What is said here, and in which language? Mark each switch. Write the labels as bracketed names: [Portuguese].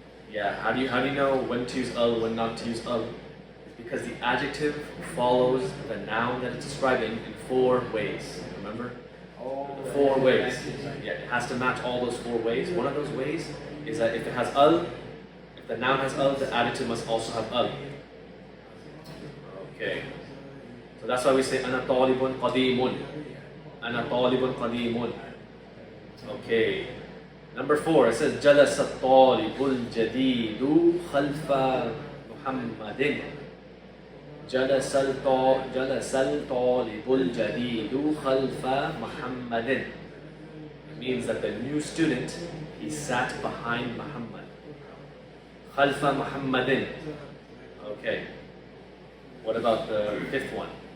[English] Yeah, how do you know when to use al, when not to use al? It's because the adjective follows the noun that it's describing in 4 ways. Remember? 4 ways. Yeah, it has to match all those 4 ways. One of those ways is that if it has al, if the noun has al, the adjective must also have al. Okay. So that's why we say [Arabic] ana talibun qadimun. Ana talibun qadimun. [English] Okay. Number 4, it says [Arabic] جلس الطالب الجديد خلف محمد. جلس الطالب الجديد خلف محمد. [English] It means that the new student, he sat behind Muhammad. [Arabic] خلف محمد. [English] Okay. What about the fifth one?